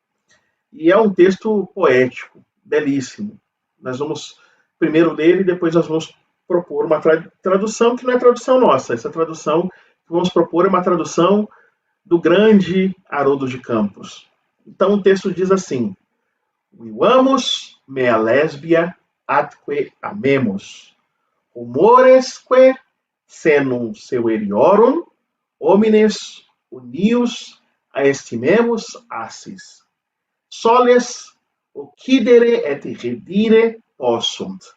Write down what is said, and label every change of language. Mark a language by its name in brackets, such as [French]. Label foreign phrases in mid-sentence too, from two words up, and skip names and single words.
[Portuguese] E é um texto poético, belíssimo. Nós vamos primeiro ler e depois nós vamos propor uma tradução que não é tradução nossa. Essa tradução que vamos propor é uma tradução do grande Haroldo de Campos. Então o texto diz assim: [Latin] Vivamus mea lesbia atque amemos, humoresque senum severiorum, homines unius aestimemos assis. Soles occidere et redire possunt.